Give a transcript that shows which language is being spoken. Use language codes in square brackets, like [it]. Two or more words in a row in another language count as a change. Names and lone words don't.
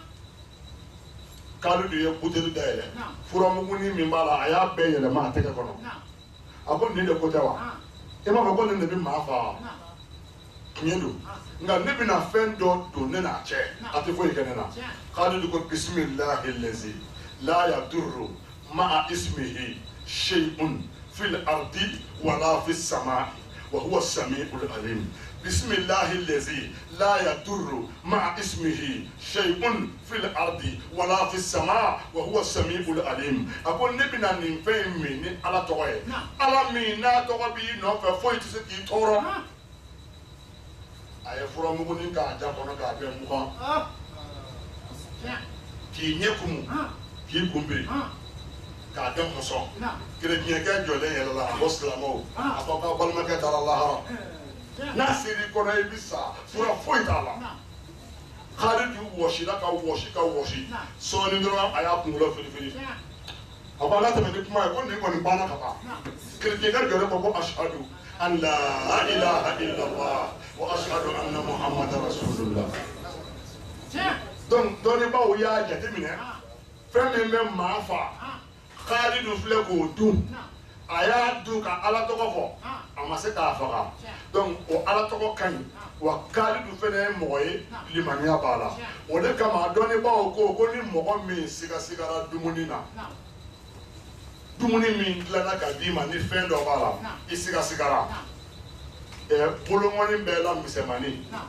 [bm] Kalidu ye buteli dayɛlɛ furamuguni min b'a la a y'a bɛɛ yɛlɛma a tɛgɛ kɔnɔ a ko nin de ko tɛ wa e m'a fɔ ko nin de bɛ maa faga tiɲɛ don nka ne bɛna fɛn dɔ don ne n'a cɛ a tɛ foyi kɛ ne na Kalidu ko [ar] بسم الله الذي لا يضر مع اسمه شيء في الأرض ولا في السماء وهو السميع العليم بسم الله الذي لا يضر مع اسمه شيء في الأرض ولا في السماء وهو السميع العليم [bm] a ko ne bɛna nin fɛn min ni ala tɔgɔ ye ala min n'a tɔgɔ b'i nɔfɛ foyi tɛ se k'i tɔɔrɔ a ye furamuguni k'a ja kɔnɔ k'a bɛn mugan k'i ɲɛ kumu k'i kunbiri k'a kɛ mɔsɔn kerecɛnkɛ jɔlen yɛrɛ la a ko silamɛw a ko k'aw balimakɛ taara lahara n'a seri kɔnɔ i bɛ sa fura foyi t'a la Kalidu wɔsila ka wɔsi ka wɔsi sɔɔni dɔrɔn a y'a kunkolo firifiri a ko ala tɛmɛ ni kuma ye ko nin kɔni banna ka ban kerecɛnkɛ jɔlen ko ko [ar] أشهد أن لا إله إلا الله وأشهد أن محمدا رسول الله [bm] donc dɔnnibaaw y'a jateminɛ fɛn min bɛ maa fa Kalidu filɛ k'o dun a y'a dun ka ala tɔgɔ fɔ a ma se k'a faga donc o ala tɔgɔ ka ɲi wa Kalidu fɛnɛ ye mɔgɔ ye limaniya b'a la o de kama dɔnnibaaw ko ni mɔgɔ min sigasigara dumuni na dumuni min dilanna ka d'i ma ni fɛn dɔ b'a la i sigasigara bolomɔni bɛɛ la misɛmani